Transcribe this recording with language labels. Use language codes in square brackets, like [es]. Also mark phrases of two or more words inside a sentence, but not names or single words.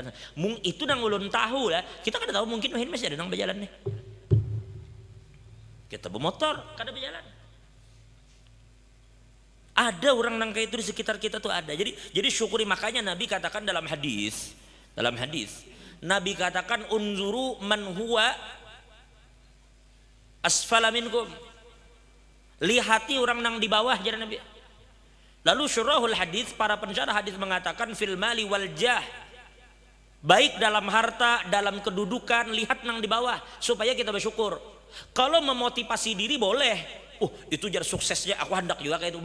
[bjn] Mung itu nang ulun tahu lah. Kita kada tahu mungkin masih ada nang berjalan nih. Kita bermotor kada berjalan. Ada orang nang kayak itu di sekitar kita tuh ada. [id] Jadi syukuri, makanya Nabi katakan dalam hadis Nabi katakan [ar] unzuru man huwa asfala minkum. [bjn] Lihati orang nang di bawah jalan Nabi. [id] Lalu syurahul hadis, para pensyarah hadis mengatakan [ar] fil mali wal jah. [id] Baik dalam harta, dalam kedudukan, lihat nang di bawah supaya kita bersyukur. Kalau memotivasi diri boleh. Itu jar suksesnya aku hendak juga kayak itu.